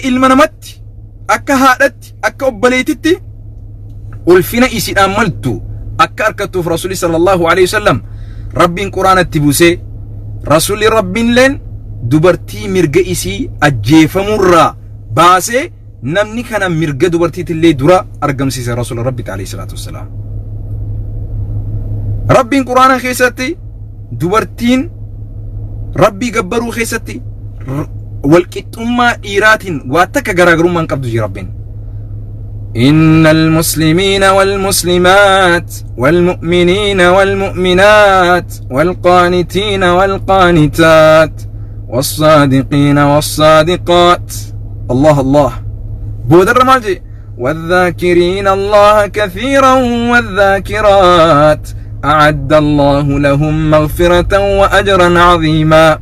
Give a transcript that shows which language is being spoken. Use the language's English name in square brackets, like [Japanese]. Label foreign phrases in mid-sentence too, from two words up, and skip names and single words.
[Oromo] ilma namatti, akka haadhatti, akka obboleetitti ulfina isiidhaan maltu akka arkattuuf Rasuulli [Arabic] صلى الله عليه وسلم [Oromo] Rabbiin Quraanatti buusee Rasuulli Rabbiinleen dubartii mirga isii ajjeefamurraa baasee namni kana mirga dubartiitillee dura argamsiise Rasuula Rabbi [Arabic] عليه الصلاة والسلام. [Oromo] Rabbiin Quraana keessatti dubartiin Rabbii gabbaruu keessatti walqixxummaa dhiiraatiin waa takka garaagarummaa hin qabdu jira Rabbiin. [Arabic] إن المسلمين والمسلمات والمؤمنين والمؤمنات والقانتين والقانتات والصادقين والصادقات الله بودر مالجي والذاكرين الله كثيرا والذاكرات أعد الله لهم مغفرة وأجرا عظيما.